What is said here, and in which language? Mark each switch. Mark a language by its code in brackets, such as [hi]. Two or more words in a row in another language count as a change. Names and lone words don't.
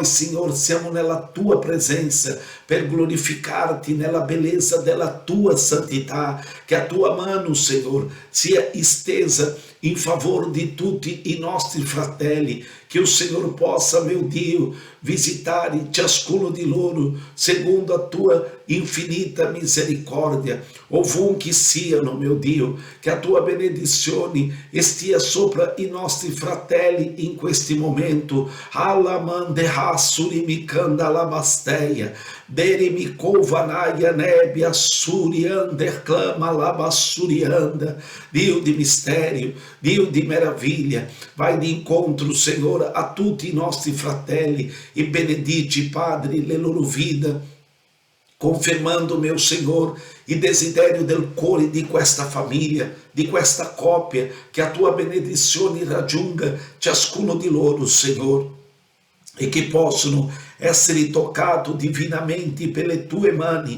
[it] Signor, siamo nella tua presenza per glorificarti nella bellezza della tua santità, che a tua mano, Signor, sia estesa in favore di tutti i nostri fratelli, che il Signore possa, meu Dio, visitare ciascuno di loro secondo a tua infinita misericordia, ovunque siano, meu Dio, che a tua benedizione stia sopra i nostri fratelli in questi momenti. Alla manderà surimicanda la basteia, deremi covanaia nebia suriander clama la bassurianda. Dio di mistério, Dio di meraviglia, vai di incontro, Signore, a tutti i nostri fratelli e benedici, Padre, le loro vite, confermando, meu Signor, il desiderio del cuore di questa famiglia, di questa coppia, che a tua benedizione raggiunga ciascuno di loro, Signor, e che possono essere toccati divinamente per le tue mani.